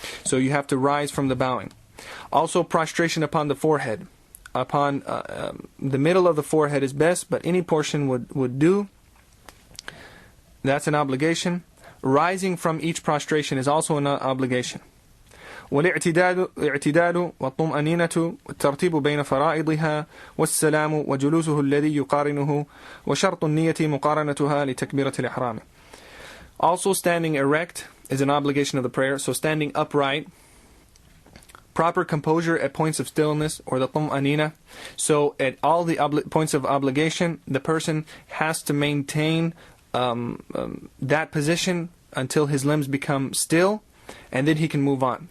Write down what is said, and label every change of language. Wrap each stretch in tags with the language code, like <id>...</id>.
<en>So you have to rise from the bowing. Also, prostration upon the forehead. Upon the middle of the forehead is best, but any portion would do. That's an obligation. Rising from each prostration is also an obligation.</en> <ar>والاعتدال والطمأنينة والترتيب بين فرائضها والسلام وجلوسه الذي يقارنه وشرط النية مقارنتها لتكبيرة الإحرام.</ar> <en>Also, standing erect is an obligation of the prayer. So standing upright, proper composure at points of stillness, or the طمأنينة. So at all the points of obligation, the person has to maintain that position until his limbs become still, and then he can move on.</en>